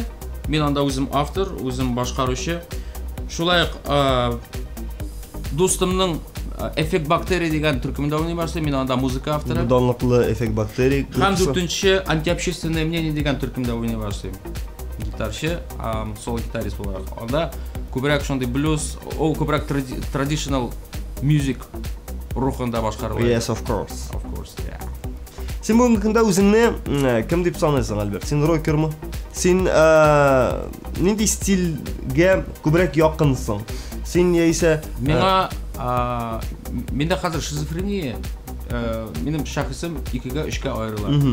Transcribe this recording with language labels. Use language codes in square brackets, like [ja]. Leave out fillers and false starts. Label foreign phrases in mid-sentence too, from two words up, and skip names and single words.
[tt] Мин анда үзем автор, үзем башкаручы. Шулай достымның Эффект бактерия дигән төркемендә уйный башлый. Мин анда музыка авторы. Данлыклы Эффект бактерия. Һәм 4-нче антиобщественное мнение дигән төркемдә уйный башлый. Гитарчы, соло гитарист буларак. Анда күбрәк шундый блюз, ул күбрәк [en] traditional music [tt] рухында башкарыла. [en] Yes, of course. Of course, yeah. [tt] Син бүгенге көндә үзеңне кем дип саныйсың, Альберт? Син рокермы? Син нинди стильгә күбрәк якынсың? Син яисә миндә хәзер шизофрения, минем шәхесем 2-3 аерыла.